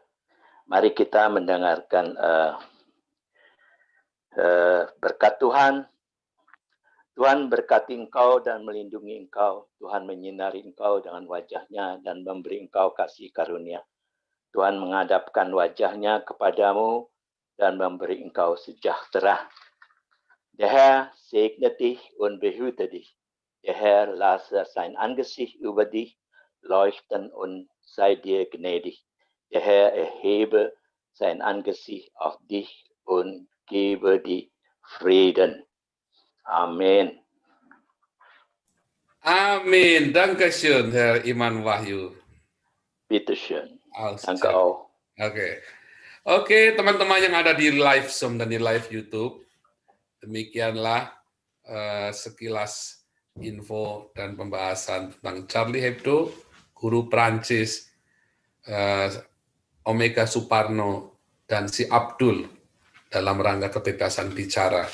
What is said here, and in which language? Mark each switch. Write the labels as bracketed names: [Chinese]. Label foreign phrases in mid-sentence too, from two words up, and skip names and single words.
[Indonesian] Mari kita mendengarkan berkat Tuhan. Tuhan berkati Engkau dan melindungi Engkau. Tuhan menyinari Engkau dengan wajah-Nya dan memberi Engkau kasih karunia. Tuhan menghadapkan wajah-Nya kepadamu dan memberi Engkau sejahtera. [German] Der Herr segne dich und behüte dich. Der Herr lasse sein Angesicht über dich leuchten und sei dir gnädig. Der Herr erhebe sein Angesicht auf dich und gebe dir Frieden. [Indonesian] Amin. Amin. [German] Dankeschön, Herr Iman Wahyu. Bitteschön. Aus Danke Czech. auch. [Indonesian] Oke, teman-teman yang ada di live Zoom dan di live YouTube, demikianlah sekilas info dan pembahasan tentang Charlie Hebdo, guru Prancis, Omega Suparno, dan si Abdul dalam rangka kebebasan bicara.